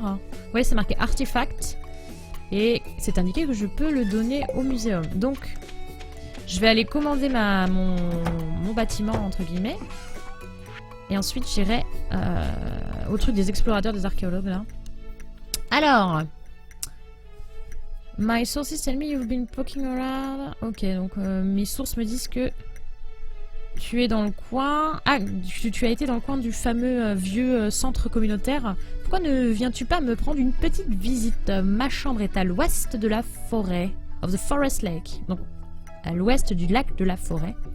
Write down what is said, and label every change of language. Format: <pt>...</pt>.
<fr>Vous voyez, c'est marqué artefact. Et c'est indiqué que je peux le donner au muséum. Donc, je vais aller commander mon bâtiment, entre guillemets. Et ensuite, j'irai au truc des explorateurs, des archéologues, là. Alors...</fr> <en>My sources tell me you've been poking around.</en> <fr>Ok, donc mes sources me disent que tu es dans le coin... Ah, tu as été dans le coin du fameux vieux centre communautaire. Pourquoi ne viens-tu pas me prendre une petite visite? Ma chambre est à l'ouest de la forêt.</fr> <en>Of the Forest Lake.</en> <fr>Donc, à l'ouest du lac de la forêt.</fr>